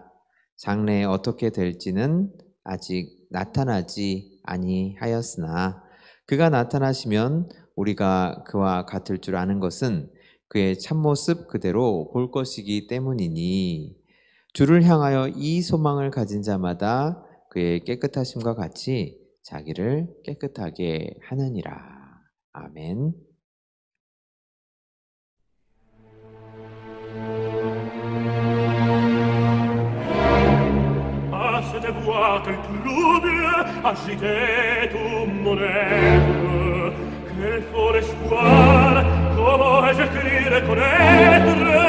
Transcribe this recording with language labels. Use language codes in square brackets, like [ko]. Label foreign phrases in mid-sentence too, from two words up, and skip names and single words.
[ko] 장래에 어떻게 될지는 아직 나타나지 아니하였으나 그가 나타나시면 우리가 그와 같을 줄 아는 것은 그의 참모습 그대로 볼 것이기 때문이니 주를 향하여 이 소망을 가진 자마다 그의 깨끗하심과 같이 자기를 깨끗하게 하느니라. 아멘. [fr] C'était voir quel trouble agitait tout mon être. Quel fort espoir, comment ai-je cru reconnaître?